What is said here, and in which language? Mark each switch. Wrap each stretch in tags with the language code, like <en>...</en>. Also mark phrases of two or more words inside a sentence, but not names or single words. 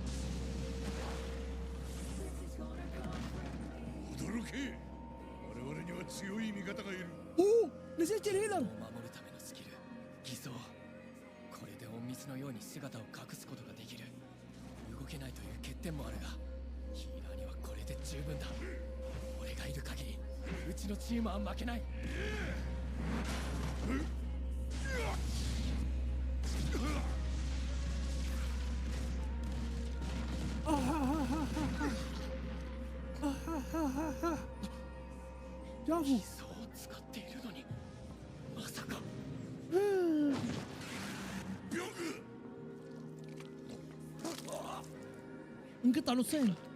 <ja>驚け我々には強い味方がいる</ja> <ar>اوه نسيت الهيلر.</ar> <ja>守るためのスキル偽装。これで隠密のように姿を隠すことができる。動けないという欠点もあるがヒーラーにはこれで十分だ。俺がいる限りうちのチームは負けない。</ja> <ar>شافوا</ar> <ja>偽装を使っているのにまさか。</ja> <ar>انقطع نصين.</ar>